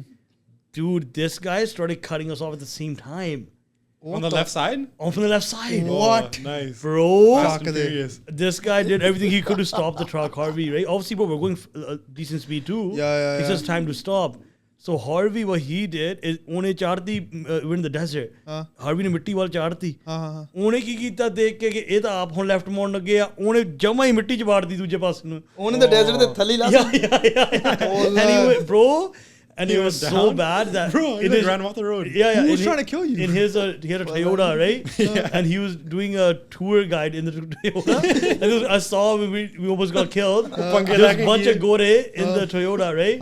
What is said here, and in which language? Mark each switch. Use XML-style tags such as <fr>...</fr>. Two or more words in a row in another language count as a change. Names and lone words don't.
<en>Dude, this guy started cutting us off at the same time. On the left side? On from the left side. What? Oh, nice. Bro, Fast and Furious. this guy did everything he could to stop the truck, Harvey, right? Obviously, bro, we're going decent speed too. Yeah. It's just time to stop. So Harvey, what he did is</en> <pa>ਉਹਨੇ ਚਾੜਤੀ</pa> <en>we're in the desert.</en> <pa>Harvey ਨੇ ਮਿੱਟੀ ਵੱਲ ਚਾੜਤੀ. ਉਹਨੇ ਕੀ ਕੀਤਾ ਦੇਖ ਕੇ ਕਿ ਇਹ ਤਾਂ ਆਪ ਹੁਣ ਲੈਫਟ ਮੋੜਨ ਲੱਗੇ ਆ ਉਹਨੇ ਜਮਾ ਹੀ ਮਿੱਟੀ ਚ ਵਾੜਦੀ ਦੂਜੇ ਪਾਸੇ ਨੂੰ. ਉਹਨੇ ਤਾਂ ਡੈਜ਼ਰਟ ਦੇ ਥੱਲੇ ਲਾ</pa> <en>Yeah. And he went, bro. And it was so bad that Bro, he like ran him off the road. Yeah. Who was in trying to kill you? In his, he had a Toyota, right? And he was doing a tour guide in the Toyota. And I saw him, we almost got killed. There's a bunch of gore in the Toyota, right?</en>